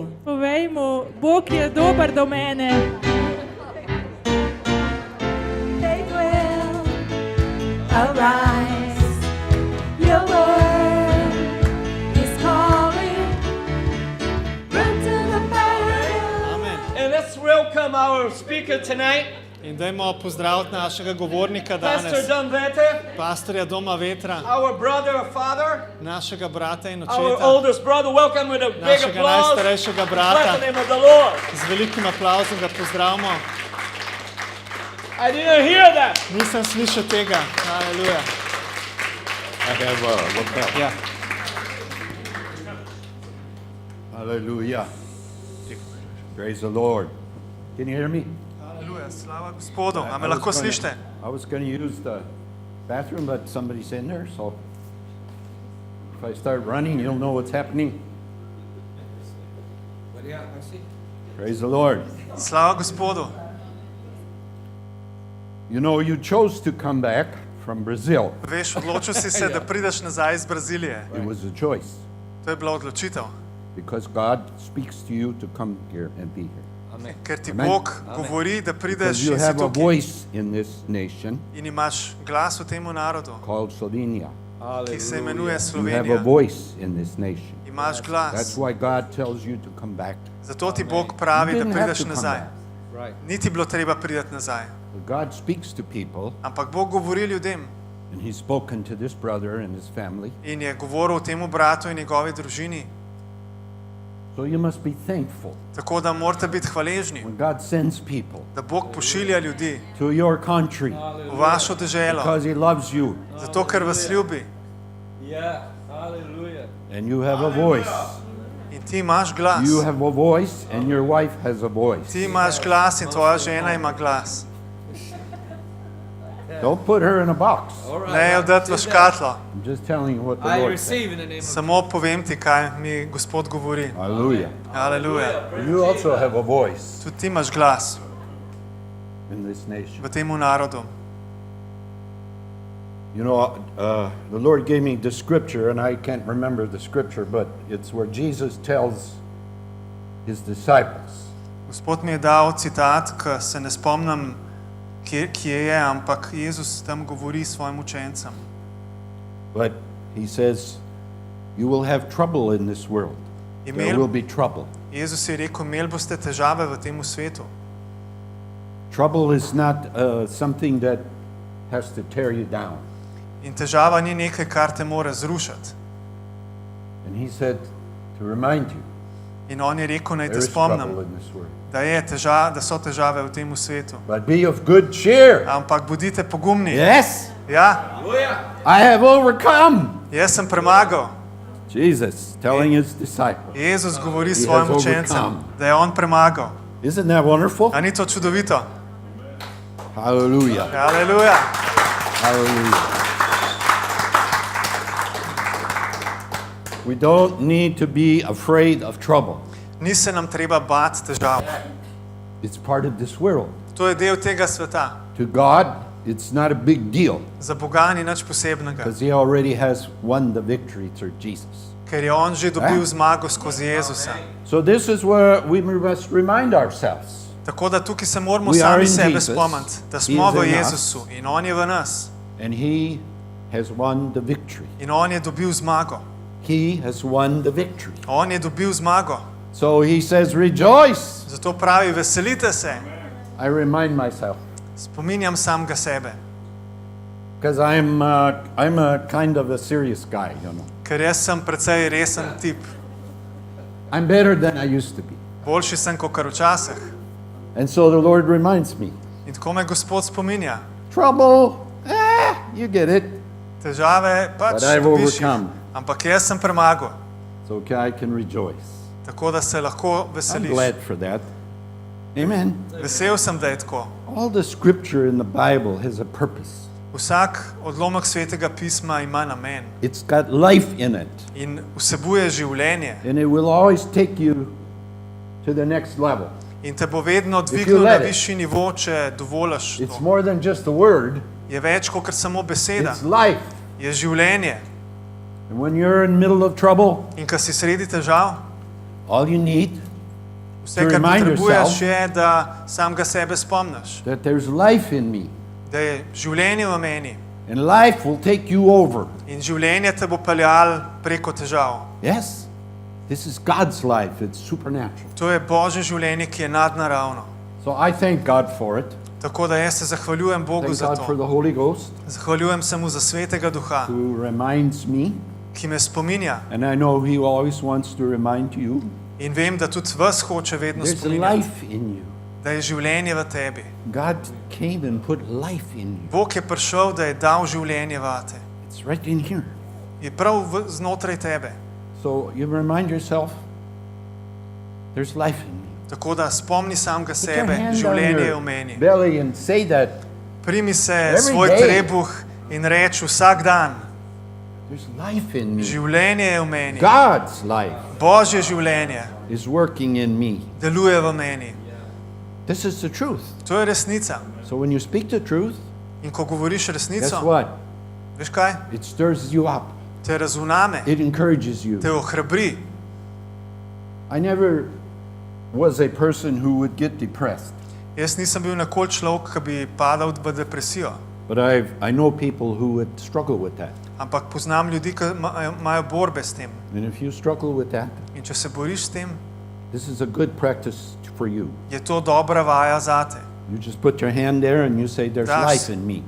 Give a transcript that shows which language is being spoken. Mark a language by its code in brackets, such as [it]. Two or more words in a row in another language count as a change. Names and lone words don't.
[sl] Povej mu, Bog je dober do mene. [en] They will arise. Your word is calling. Run to the battle. Amen. And let's welcome our speaker tonight, [sl] In dajmo pozdraviti našega govornika [en] Pastor [sl] danes, [en] Don Vete, [sl] pastorja Doma Vetra, [en] our brother, father, [sl] našega brata in [en] our [sl] očeta, [en] oldest brother. Welcome with a big [sl] našega [en] applause. [sl] najstarejšega [en] Bless the [sl] brata. [en] name of the Lord. [sl] Z velikim aplauzom ga pozdravimo. [en] I didn't hear that. [sl] Nisem slišal tega. Haleluja. [en] I have what's that? [sl] Ja. [en] Hallelujah. Praise the Lord. Can you hear me? [sl] Haleluja. Slava Gospodu. A me [en] I was [sl] lahko [en] gonna- [sl] slišite? [en] I was going to use the bathroom, but somebody's in there, so if I start running, you'll know what's happening. Praise the Lord. [sl] Slava Gospodu. [en] You know, you chose to come back from Brazil. [sl] Veš, odločil si se, da prideš nazaj iz Brazilije. [en] It was a choice [sl] To je bila odločitev. [en] because God speaks to you to come here and be here. [sl] Ker ti [en] Amen. [sl] Bog govori, da prideš [en] Because you [sl] in si [en] have a [sl] tukaj. [en] voice in this nation [sl] In imaš glas v temu narodu, [en] called Slovenia. [sl] ki se imenuje [en] You have a [sl] Slovenija. [en] voice in this nation. [sl] Imaš [en] That's [sl] glas. [en] why God tells you to come back. [sl] Zato ti Bog [en] You [sl] pravi, da [en] didn't have [sl] prideš [en] to come [sl] nazaj. [en] back. [sl] Ni ti bilo treba priti nazaj. [en] But God speaks to people, [sl] Ampak Bog govori ljudem [en] and He's spoken to this brother and his family. [sl] in je govoril temu bratu in njegovi družini. [en] So you must be thankful [sl] Tako da morate biti hvaležni, [en] when God sends people [sl] da Bog pošilja ljudi [en] to your country [sl] v vašo deželo, [en] because He loves you [sl] zato ker vas ljubi. [en] Yeah. Hallelujah. and you have a voice. [sl] In ti imaš glas. [en] You have a voice and your wife has a voice. [sl] Ti imaš glas in tvoja žena ima glas. [en] Don't put her in a box. [sl] Ne jo dati v škatlo. [en] I'm just telling you what the I Lord said. receive in the name of [sl] Samo povem ti, kaj mi Gospod govori. [en] Hallelujah. [sl] Haleluja. [en] You also have a voice [sl] Tudi ti imaš glas [en] in this nation. [sl] v temu narodu. [en] You know, the Lord gave me the scripture, and I can't remember the scripture, but it's where Jesus tells His disciples, [sl] Gospod mi je dal citat, ki se ne spomnim, kje je, ampak Jezus tam govori svojim učencem. [en] but He says, you will have trouble in this world. There will be trouble. [sl] Jezus je rekel, imeli boste težave v tem svetu. [en] Trouble is not something that has to tear you down. [sl] In težava ni nekaj, kar te mora zrušiti. [en] And He said to remind you, [sl] In on je rekel, naj te [en] there is trouble [sl] spomnim, [en] in this world. [sl] da so težave v tem svetu. [en] But be of good cheer. [sl] Ampak bodite pogumni. [en] Yes, [sl] Ja, [en] I have overcome. [sl] jaz sem premagal. [en] Jesus telling His disciples. [sl] Jezus govori [en] He [sl] svojim [en] has [sl] učencem, [en] overcome. [sl] da je on premagal. [en] Isn't that wonderful? [sl] A ni to čudovito? [en] Hallelujah. [sl] Haleluja. [en] Hallelujah. We don't need to be afraid of trouble. [sl] Ni se nam treba bati težav. [en] It's part of this world. [sl] To je del tega sveta. [en] To God, it's not a big deal [sl] Za Boga ni nič posebnega, [en] because He already has won the victory through Jesus. [sl] ker je on že dobil zmago skozi Jezusa. [en] So this is where we must remind ourselves. [sl] Tako da tukaj se moramo [en] We are [sl] sami [en] in [sl] sebe [en] Jesus. [sl] spomniti, da [en] He [sl] smo [en] is [sl] v [en] in us. [sl] Jezusu in on je v nas. [en] And He has won the victory. [sl] In on je dobil zmago. [en] He has won the victory. [sl] On je dobil zmago. [en] So he says, rejoice. [sl] Zato pravi, veselite se. [en] I remind myself, [sl] Spominjam samega sebe. [en] because I'm a kind of a serious guy, you know. [sl] Ker jaz sem precej resen tip. [en] I'm better than I used to be. [sl] Boljši sem, kakor včasih. [en] And so the Lord reminds me, [sl] In tako me Gospod spominja. [en] trouble, you get it. [sl] Težave pač [en] But I've [sl] dobiš jih. [en] overcome. [sl] Ampak jaz sem premagal. [en] So I can rejoice. [sl] Tako da se lahko [en] I'm [sl] veseliš. [en] glad for that. Amen. [sl] Vesel sem, da je tako. [en] All the scripture in the Bible has a purpose. [sl] Vsak odlomek Svetega pisma ima namen [en] It's got life in it. [sl] in vsebuje življenje. [en] And it will always take you to the next level. [sl] In te bo vedno [en] you [sl] dvignil na [en] let it. [sl] višji nivo, če dovoliš [en] It's [sl] to. [en] more than just a word, [sl] Je več kot samo beseda. [en] it's life. [sl] Je življenje. [en] And when you're in the middle of trouble, [sl] In ko si sredi težav, [en] all you need [sl] vse, [en] To [sl] kar [en] remind [sl] potrebuješ, [en] yourself [sl] je, da samega sebe spomniš. [en] that there's life in me. [sl] Da je življenje v meni. [en] And life will take you over. [sl] In življenje te bo peljalo preko težav. [en] Yes? This is God's life. It's supernatural. [sl] To je Božje življenje, ki je nadnaravno. [en] So I thank God for it. [sl] Tako da jaz se zahvaljujem Bogu [en] Thank [sl] za [en] God for [sl] to. [en] the Holy Ghost [sl] Zahvaljujem se mu za Svetega Duha, [en] who reminds me. [sl] ki me spominja. [en] And I know He always wants to remind you. [sl] In vem, da tudi vas hoče vedno [en] There's [sl] spominjati, [en] life in you. [sl] da je življenje v tebi. [en] God came and put life in you. [sl] Bog je prišel, da je dal življenje vate. [en] It's right in here. [sl] Je prav znotraj tebe. [en] So you remind yourself, there's life in me. [sl] Tako da spomni samega [en] Put your [sl] sebe, [en] hand on [sl] življenje je v [en] your [sl] meni. [en] belly and say that [sl] Primi se [en] Every [sl] svoj [en] day. [sl] trebuh in reč vsak dan. [en] there's life in me. [sl] Življenje je v meni. [en] God's life [sl] Božje življenje [en] is working in me. [sl] deluje v meni. [en] This is the truth. [sl] To je resnica. [en] So when you speak the truth, [sl] In ko govoriš [en] guess [sl] resnico, [en] what? [sl] veš kaj? [en] It stirs you up. [sl] Te razvname, [en] It encourages you. [sl] te ohrabri. [en] I never was a person who would get depressed, [sl] Jaz nisem bil nikoli človek, ki bi padal v depresijo. [en] but I know people who would struggle with that. [sl] Ampak poznam ljudi, ki imajo borbe s tem. [en] And if you struggle with that, [sl] In če se boriš s tem, [en] this is a good practice for you. [sl] je to dobra vaja zate. [en] You just put your hand there and you say, there's Das- life in me.